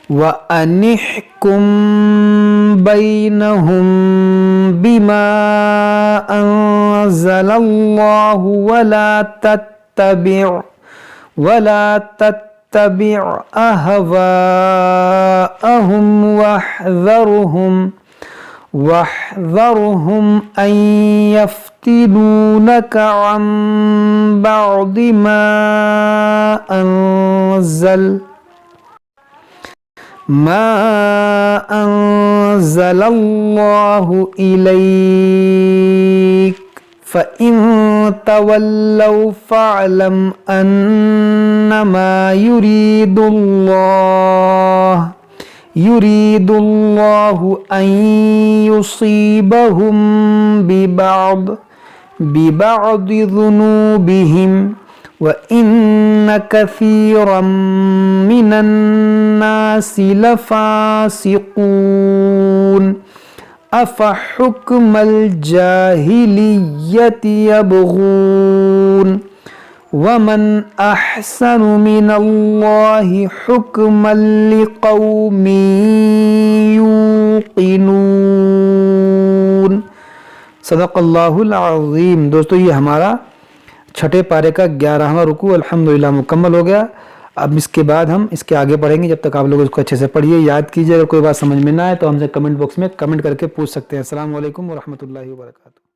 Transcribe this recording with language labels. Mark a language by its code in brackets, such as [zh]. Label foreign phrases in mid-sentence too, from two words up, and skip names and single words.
[ar] وأن احكم بينهم بما أنزل الله ولا تتبع أهواءهم واحذرهم أن يفتنوك عن بعض ما أنزل الله إليك فإن تولوا فاعلم أنما يريد الله أن يصيبهم ببعض ذنوبهم وإن كثيرا من الناس لفاسقون أفحكم الجاهلية يبغون ومن أحسن من الله حكما لقوم يوقنون. صدق الله العظيم. [ur] دوستوں، یہ ہمارا چھٹے پارے کا 11واں رکوع الحمدللہ مکمل ہو گیا. اب اس کے بعد ہم اس کے آگے پڑھیں گے۔ جب تک آپ لوگ اس کو اچھے سے پڑھیے، یاد کیجیے. اگر کوئی بات سمجھ میں نہ آئے تو ہم سے [en] comment box [ur] میں کمنٹ کر کے پوچھ سکتے ہیں. [ar] السلام عليكم ورحمة الله وبركاته.